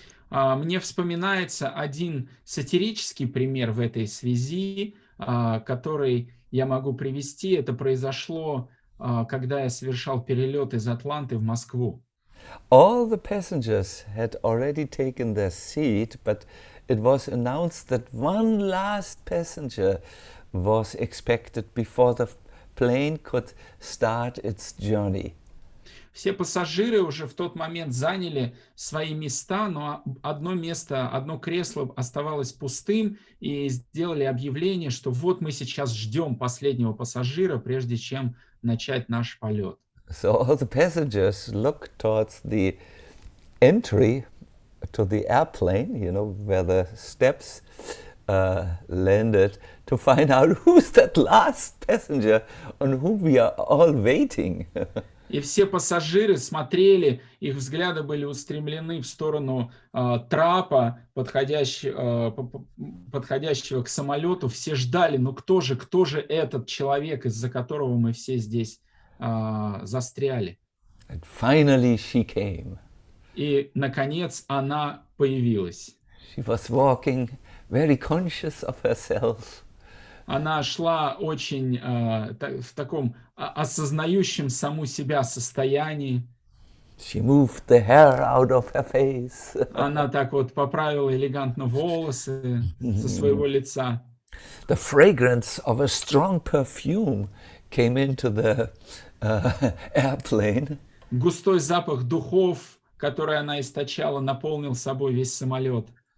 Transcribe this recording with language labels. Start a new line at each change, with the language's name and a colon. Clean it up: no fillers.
Russian: Мне вспоминается один сатирический пример в этой связи, который я могу привести. Это произошло, когда я совершал перелет из Атланты в Москву.
English: All the passengers had already taken their seat, but it was announced that one last passenger was expected before the plane could start its journey.
Russian: Все пассажиры уже в тот момент заняли свои места, но одно место, одно кресло оставалось пустым, и сделали объявление, что вот мы сейчас ждем последнего пассажира, прежде чем начать наш полет.
English: So all the passengers looked towards the entry to the airplane, you know, where the steps landed, to find out who's that last passenger on whom we are all waiting.
Russian: И все пассажиры смотрели, их взгляды были устремлены в сторону трапа, подходящего к самолету. Все ждали, ну кто же этот человек, из-за которого мы все здесь застряли.
English: And finally she came.
Russian: И, наконец, она появилась.
English: She was walking very conscious of herself.
Russian: Она шла очень в таком осознающем саму себя состоянии.
English: She moved the hair out of her face.
Russian: Она так вот поправила элегантно волосы со своего лица.
English: The fragrance of a strong perfume came into the airplane.
Russian: Густой запах духов, который она источала, наполнил собой весь самолет.